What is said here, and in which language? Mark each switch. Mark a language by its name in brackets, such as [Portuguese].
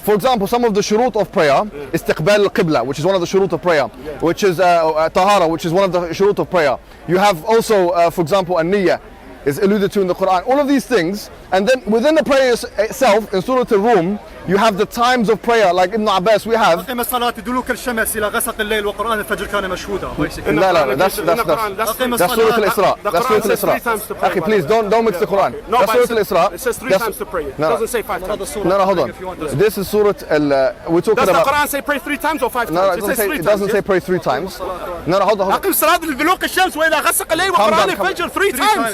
[English] For example, some of the shurut of prayer, istiqbal al-qibla, which is one of the shurut of prayer, which is tahara, which is one of the shurut of prayer. You have also, for example, an-niyyah is alluded to in the Quran. All of these things, and then within the prayer itself, in Surah Al-Rum, you have the times of prayer, like Ibn Abbas, we have. [Arabic] أقم الصلاة دلوك الشمس إلى غسق الليل وقرآن الفجر كان مشهودا. [English] لا, that's Surah Al-Isra. That's Surah Al-Isra. Akhi, please don't mix the Quran. That's Surah Al-Isra. It says 3 times to pray. It doesn't say 5 times. No, hold on. This is Surah we're talking about. Does the Quran say pray 3 times or 5 times? It doesn't say pray 3 times. No, hold on. [Arabic] أقم الصلاة دلوك الشمس وإلى غسق الليل وقرآن الفجر [English] 3 times.